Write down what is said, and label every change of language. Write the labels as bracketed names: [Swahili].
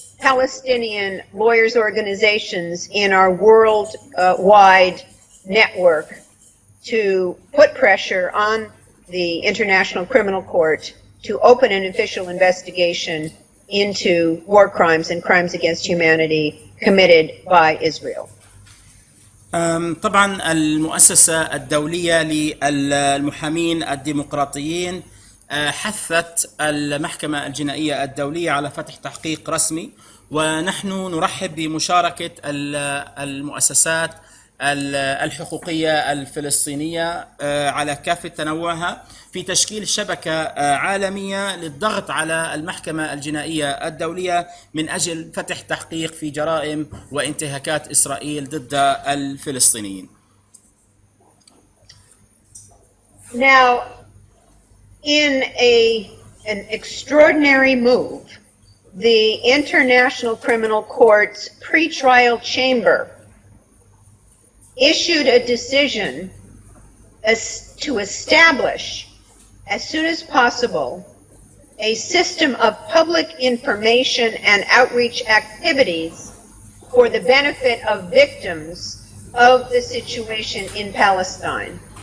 [English] Palestinian lawyers organizations in our worldwide network to put pressure on the International Criminal Court to open an official investigation into war crimes and crimes against humanity committed by Israel. [Arabic] طبعا المؤسسة الدولية للمحامين الديمقراطيين حثت المحكمة الجنائية الدولية على فتح تحقيق رسمي، ونحن نرحب بمشاركة المؤسسات الحقوقية الفلسطينية على كافة تنوعها في تشكيل شبكة عالمية للضغط على المحكمة الجنائية الدولية من أجل فتح تحقيق في جرائم وانتهاكات إسرائيل ضد الفلسطينيين. [English] Now, in an extraordinary move, the International Criminal Court's pretrial chamber issued a decision to establish, as soon as possible, a system of public information and outreach activities for the benefit of victims of the situation in Palestine.